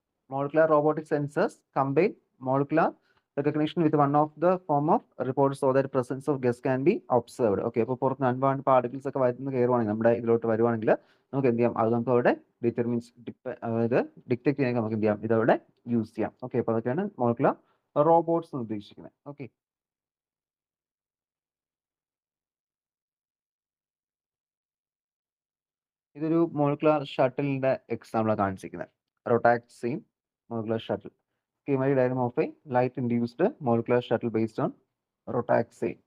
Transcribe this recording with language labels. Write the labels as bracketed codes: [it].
[en] Molecular robotic sensors combine molecular recognition with one of the form of reports so that presence of gas can be observed. [ml] Okay, അപ്പോൾ പുറത്ത് അൺവാണ്ട് particles ഒക്കെ വരുന്ന കയറുവാണെങ്കിൽ നമ്മുടെ ഇതിലോട്ട് വരുവാണെങ്കിൽ നമുക്ക് എന്ത് ചെയ്യാം, അത് നമുക്ക് അവിടെ അതായത് ഡിറ്റക്ട് ചെയ്യാൻ നമുക്ക് എന്ത് ചെയ്യാം, ഇതവിടെ യൂസ് ചെയ്യാം. ഓക്കെ, അപ്പോൾ അതൊക്കെയാണ് മോളിക്കുലർ റോബോട്ട്സ് എന്ന് ഉദ്ദേശിക്കുന്നത്. ഓക്കെ, ഇതൊരു മോളിക്കുലർ ഷട്ടിലിന്റെ എക്സാമ്പിളാണ് കാണിച്ചിരിക്കുന്നത്. റൊട്ടാക്സിൻ molecular shuttle. [en] Schematic diagram of a light induced molecular shuttle based on rotaxane.